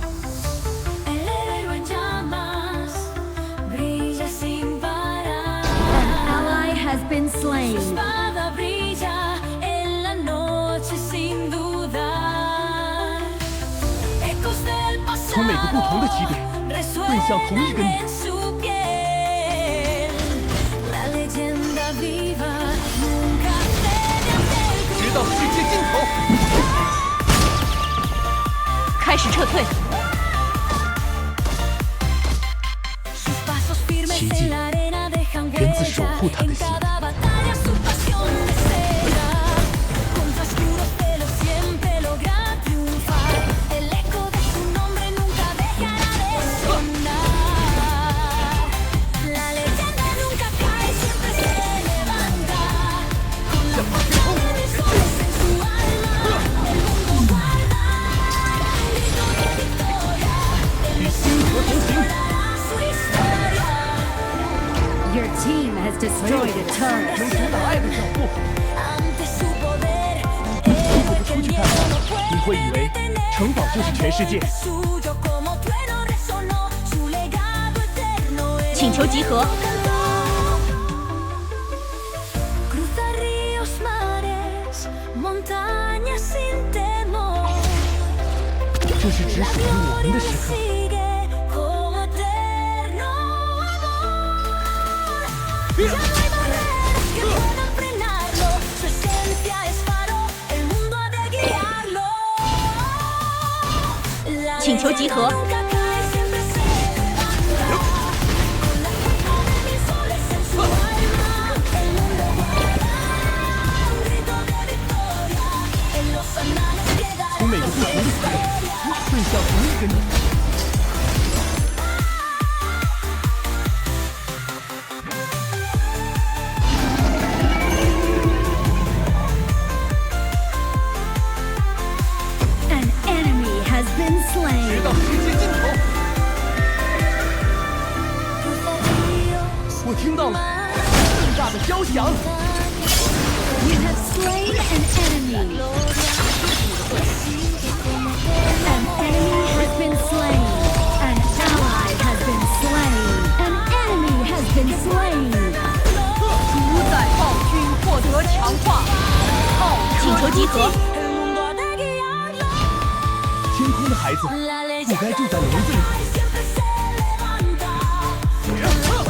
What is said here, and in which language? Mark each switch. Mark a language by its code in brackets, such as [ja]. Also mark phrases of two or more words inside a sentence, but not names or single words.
[es] El héroe en llamas brilla sin parar. [en] An ally has been [es] Su [en] slain. [es] espada brilla en la noche sin dudar. Ecos del [zh] 从每个不同的起 [es] pasado [zh] 点奔向同一个 [es] resuenan [zh] 你。 [es] en su piel. La leyenda viva nunca cede ante el [zh] 直到世界尽头。开始撤退！ [es] Sus pasos firmes [zh] 奇迹 [es] en la arena dejan [zh] 源自守 [es] huella [zh] 护他的 [es] en [zh] 心。 [es] cada batalla su pasión desea. Contra oscuros celos siempre logra triunfar. El eco de su nombre nunca dejará de sonar. La leyenda nunca cae, siempre se levanta. Con la fuerza de soles en su alma, el mundo guarda un grito de victoria. Él [zh] 与星河同行。 [es] su historia. [en] Your team has destroyed a [zh] 能 [en] turret. [zh] 阻挡爱的脚步。 [es] Ante su poder, [zh] 如果 [es] el [zh] 不出 [es] que el [zh] 去 [es] miedo [zh] 看看 [es] no， [zh] 你会 [es] puede [zh] 以为 [es] detener. [zh] 城堡就是全世界。 [es] Suyo como trueno resonó, su legado eterno el [zh] 请求集合。 [es] cantó. Cruza ríos, mares, montañas sin temor. [zh] 这是只 [es] La [zh] 属于我们 [es] gloria [zh] 的 [es] le [zh] 时刻。 [es] sigue como eterno amor. Ya no hay barreras que puedan frenarlo. Su esencia es faro, el mundo ha de guiarlo. La [zh] 请求集合。 [es] leyenda nunca cae, siempre se levanta. Con la fuerza de mil soles en su alma, el mundo guarda un grito de victoria. En los anales queda [zh] 从每个不同的起点奔向同一个你。 [en] An enemy has been [zh] 直 [en] slain. [zh] 到世界尽头。 [es] Cruza ríos, [zh] 我听到了盛大的交响。 [en] You have slain an enemy. An enemy has been slain. An ally has been slain. An enemy has been slain. [zh] 主宰暴君获得强化。请求集合。 [es] el mundo ha de guiarlo. [zh] 天空的孩子 [es] La [zh] 不该 [es] leyenda [zh] 住在笼子里。 [es] siempre se levanta.